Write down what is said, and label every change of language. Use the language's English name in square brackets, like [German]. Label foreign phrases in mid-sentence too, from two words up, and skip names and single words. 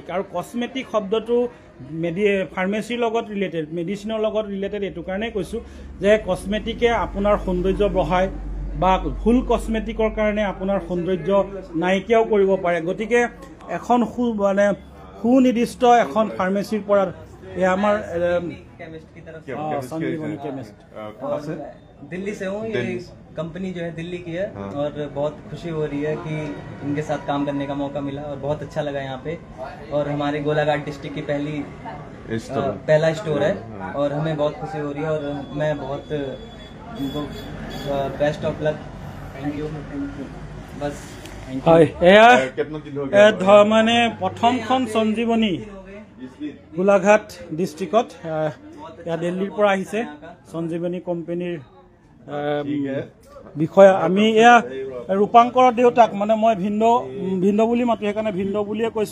[Assamese] আৰু কচমেটিক শব্দটো ফাৰ্মেচীৰ লগত ৰিলেটেড, মেডিচিনৰ লগত ৰিলেটেড এইটো কাৰণেই কৈছোঁ যে কচমেটিকে আপোনাৰ সৌন্দৰ্য বঢ়ায় বা ভুল কচমেটিকৰ কাৰণে আপোনাৰ সৌন্দৰ্য নাইকিয়াও কৰিব পাৰে। গতিকে এখন সুনিৰ্দিষ্ট এখন ফাৰ্মেচীৰ পৰা আমাৰ संजीवनी केमिस्ट [Hindi] दिल्ली से हूँ। ये कंपनी जो है दिल्ली की है और बहुत खुशी हो रही है कि इनके साथ काम करने का मौका मिला और बहुत अच्छा लगा यहाँ पे। और हमारे गोलाघाट डिस्ट्रिक्ट की पहला स्टोर है और हमें बहुत खुशी हो रही है और मैं बहुत [English] best of luck. thank you बस। [Assamese] মানে প্ৰথমখন সঞ্জীৱনী গোলাঘাট ডিষ্ট্ৰিক্টত ইয়াত দিল্লীৰ পৰা আহিছে সঞ্জীৱনী কোম্পানীৰ বিষয়া। আমি এয়া ৰূপাংকৰৰ দেউতাক, মানে মই ভিন্দ বুলি মাতো, সেইকাৰণে ভিন্দ বুলিয়ে কৈছোঁ।